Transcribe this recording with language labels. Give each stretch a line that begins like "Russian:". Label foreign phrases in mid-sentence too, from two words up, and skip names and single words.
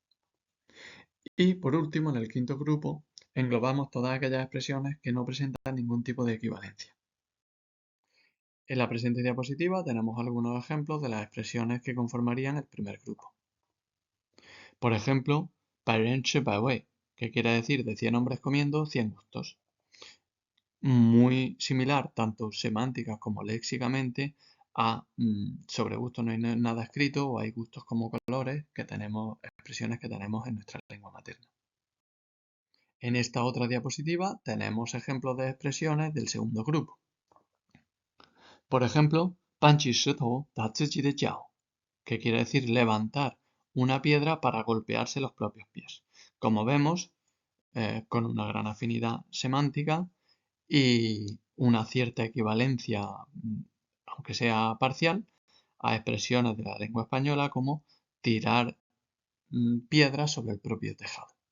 Spanish: Y por último, en el quinto grupo, englobamos todas aquellas expresiones que no presentan ningún tipo de equivalencia. En la presente diapositiva tenemos algunos ejemplos de las expresiones que conformarían el primer grupo. Por ejemplo,
Chinese: 百人吃百味,
Spanish: que quiere decir de 100 hombres comiendo, 100 gustos. Muy similar, tanto semántica como léxicamente, a sobre gustos no hay nada escrito o hay gustos como colores, que tenemos expresiones que tenemos en nuestra lengua materna. En esta otra diapositiva tenemos ejemplos de expresiones del segundo grupo. Por ejemplo,
Chinese: 搬起石头打自己的脚,
Spanish: que quiere decir levantar una piedra para golpearse los propios pies. Como vemos, con una gran afinidad semántica y una cierta equivalencia, aunque sea parcial, a expresiones de la lengua española como tirar piedras sobre el propio tejado.